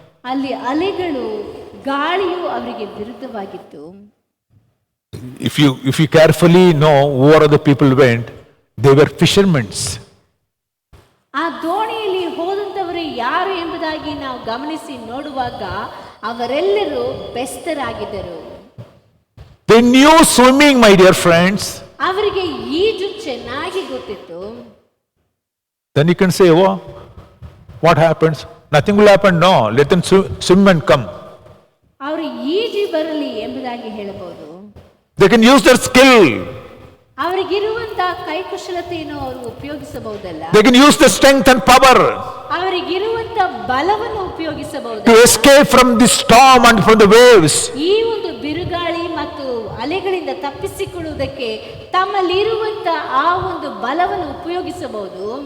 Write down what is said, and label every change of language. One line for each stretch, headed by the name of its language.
Kannada: ಅಲ್ಲಿ ಅಲೆಗಳು ಗಾಳಿಯು ಅವರಿಗೆ ವಿರುದ್ಧವಾಗಿತ್ತು.
English: If you carefully know who are the people went, they were fishermen.
Kannada: ಆ ದೋಣಿಯಲ್ಲಿ ಹೋದಂತವರು ಯಾರು ಎಂಬುದಾಗಿ ನಾವು ಗಮನಿಸಿ ನೋಡುವಾಗ ಅವರೆಲ್ಲರೂ ಬೆಸ್ತರಾಗಿದ್ದರು.
English: They knew swimming, my dear friends.
Kannada: ಅವರಿಗೆ ಈಜು ಚೆನ್ನಾಗಿ ಗೊತ್ತಿತ್ತು.
English: Then you can say, oh, what happens? Nothing will happen. No, let them swim and come.
Kannada: ಅವರು ಈಜಿ ಬರಲಿ ಎಂಬುದಾಗಿ ಹೇಳಬಹುದು.
English: They can use their skill.
Kannada: ಅವರಿಗಿರುವಂತಹ ಕೈಕುಶಲತೆಯನ್ನು ಅವರು ಉಪಯೋಗಿಸಬಹುದಲ್ಲ.
English: They can use their strength and power
Kannada: ಅವರಿಗಿರುವಂತಹ ಬಲವನ್ನು ಉಪಯೋಗಿಸಬಹುದು
English: to escape from the storm and from the waves.
Kannada: ಈ ಒಂದು ಬಿರುಗಾಳಿ ಮತ್ತು ಅಲೆಗಳಿಂದ ತಪ್ಪಿಸಿಕೊಳ್ಳುವುದಕ್ಕೆ ತಮ್ಮಲ್ಲಿರುವಂತಹ ಆ ಒಂದು ಬಲವನ್ನು ಉಪಯೋಗಿಸಬಹುದು.